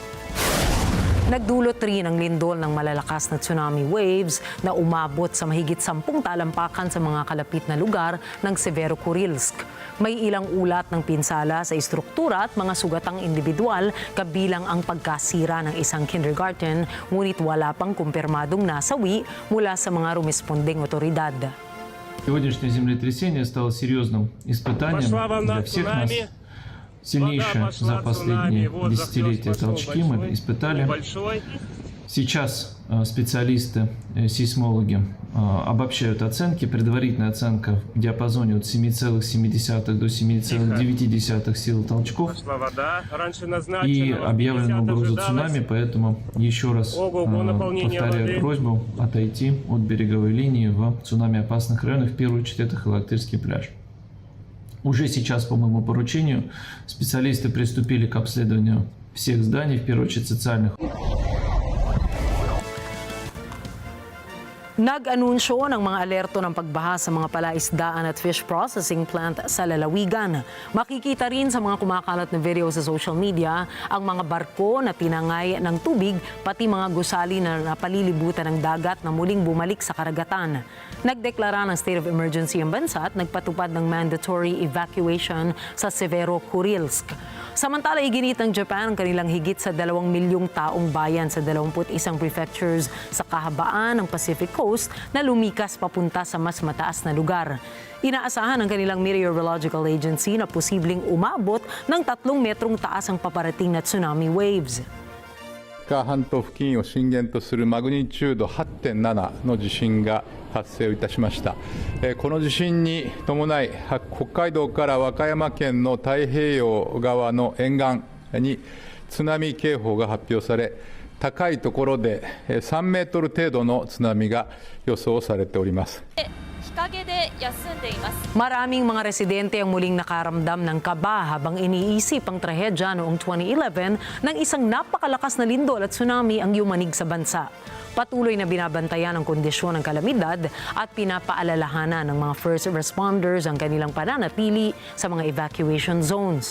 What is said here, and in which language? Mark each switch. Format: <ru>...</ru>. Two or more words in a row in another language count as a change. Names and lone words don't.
<tl>Nagdulot rin ang lindol ng malalakas na</tl> <en>tsunami waves</en> <tl>na umabot sa mahigit 10 talampakan sa mga kalapit na lugar ng Severokurilsk. May ilang ulat ng pinsala sa istruktura at mga sugatang individual kabilang ang pagkasira ng isang kindergarten, ngunit wala pang kumpirmadong nasawi mula sa mga rumespondeng otoridad.</tl> <ru>Сегодняшнее землетрясение стало серьезным испытанием для всех нас. Сильнейшие за последние десятилетия толчки мы испытали. Сейчас специалисты, сейсмологи обобщают оценки. Предварительная оценка в диапазоне от 7,7 до 7,9 сил толчков. И объявлена угроза цунами, поэтому еще раз повторяю просьбу отойти от береговой линии в цунами-опасных районах, в первую очередь это Халактырский пляж. Уже сейчас, по моему поручению, специалисты приступили к обследованию всех зданий, в первую очередь социальных.</ru> <tl>Nag-anunsyo ng mga alerto ng pagbaha sa mga palaisdaan at</tl> <en>fish processing plant</en> <tl>sa lalawigan. Makikita rin sa mga kumakalat na video sa</tl> <en>social media</en> <tl>ang mga barko na tinangay ng tubig pati mga gusali na napalilibutan ng dagat na muling bumalik sa karagatan. Nagdeklara ng</tl> <en>state of emergency</en> <tl>ang bansa at nagpatupad ng</tl> <en>mandatory evacuation</en> <tl>sa Severokurilsk. Samantala, iginit ng Japan ang kanilang higit sa 2 milyong taong bayan sa 21 prefectures sa kahabaan ng Pacific Coast na lumikas papunta sa mas mataas na lugar. Inaasahan ng kanilang</tl> <en>meteorological agency</en> <tl>na posibleng umabot ng 3 metrong taas ang paparating na</tl> <en>tsunami waves.</en> <ja>半島付近を震源とするマグニチュード 8.7 の地震が発生いたしました。この地震に伴い北海道から和歌山県の太平洋側の沿岸に津波警報が発表され、高いところで3メートル程度の津波が予想されております。</ja> <tl>Maraming mga residente ang muling nakaramdam ng kaba habang iniisip ang trahedya noong 2011 nang isang napakalakas na lindol at tsunami ang yumanig sa bansa. Patuloy na binabantayan ang kondisyon ng kalamidad at pinapaalalahanan ng mga</tl> <en>first responders</en> <tl>ang kanilang pananatili sa mga</tl> <en>evacuation zones.</en>